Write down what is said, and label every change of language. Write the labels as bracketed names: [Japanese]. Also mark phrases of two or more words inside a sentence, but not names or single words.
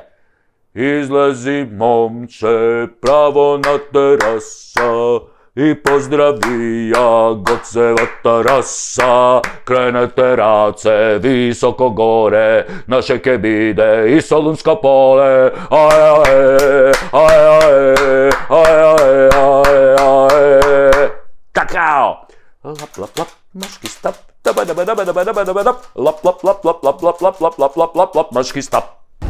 [Macedonian] Излези, момче, право на тераса и поздрави ја Гоцевата раса. Кренете раце високо горе, наше ке биде и Солунско поле. Какао! Лап, лап, лап, машки стап. Лап, лап, лап, лап, лап, лап, лап, лап, лап, лап, лап, лап, лап, машки стап.